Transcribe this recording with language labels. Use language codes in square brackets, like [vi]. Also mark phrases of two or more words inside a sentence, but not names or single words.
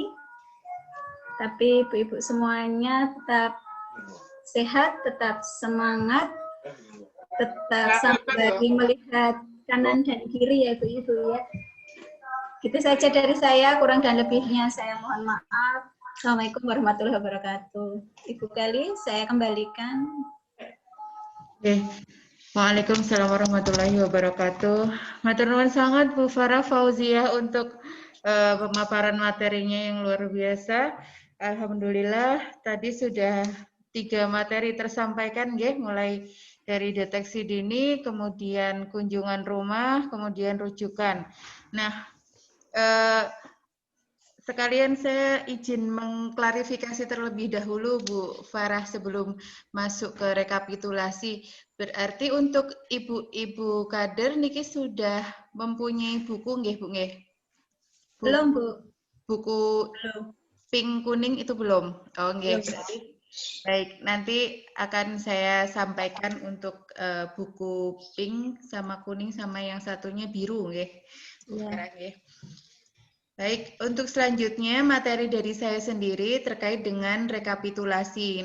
[id] Tapi Ibu-ibu semuanya tetap sehat, tetap semangat, tetap sembari melihat kanan dan kiri ya Ibu-ibu ya. Gitu saja dari saya, kurang dan lebihnya saya mohon maaf. [ar] السلام عليكم ورحمة الله وبركاته. [id] Ibu Kelly, saya kembalikan. Oke. [ar] وعليكم السلام ورحمة الله وبركاته. [jv] Matur nuwun [id] sangat Bu Farah Fauziah untuk pemaparan materinya yang luar biasa. Alhamdulillah tadi sudah 3 materi tersampaikan nggih, mulai dari deteksi dini, kemudian kunjungan rumah, kemudian rujukan. Nah, sekalian saya izin mengklarifikasi terlebih dahulu Bu Farah sebelum masuk ke rekapitulasi. Berarti untuk ibu-ibu kader niki sudah mempunyai buku nggih Bu nggih? Belum, Bu. Buku Belum. pink kuning itu belum. Oh nggih, Belum. berarti baik, nanti akan saya sampaikan untuk buku pink sama kuning sama yang satunya biru nggih. Ya. Sekarang nggih. Baik, untuk selanjutnya materi dari saya sendiri terkait dengan rekapitulasi.